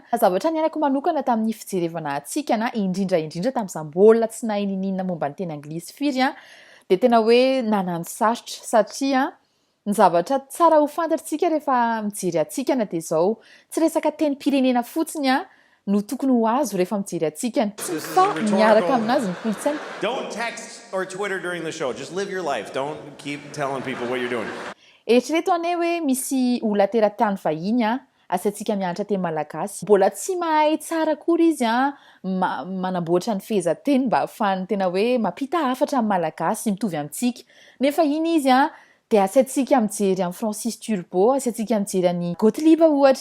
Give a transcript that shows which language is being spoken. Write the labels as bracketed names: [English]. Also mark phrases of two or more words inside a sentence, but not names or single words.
[Malagasy] Zavatra niainako manokana tamin'ny fijerevana atsikana indrindra tamin'izay mbola tsy nahininina momba ny teny anglisy firy de tena hoe nanano sarotra satria ny zavatra tsara ho fantatritsika rehefa mijery atsikana de zao tsy resaka teny pirenena fotsiny no tokony ho azo rehefa mijery atsikana fa miaraka aminazy ny kolontsaina. [English] Don't text or Twitter during the show. Just live your life. Don't keep telling people what you're doing. [Malagasy] Eritrereto ane hoe misy olona teratany vahiny asantsika mianatra teny malagasy. Mbola tsy mahay tsara akory izy manamboatra ny fehezanteny mba ahafahany tena hoe mampita hafatra amin'ny malagasy mitovy amintsika. Nefa iny izy de asantsika mijery amin'ny Francis Turbo, asantsika mijery any Gottlieb ohatra.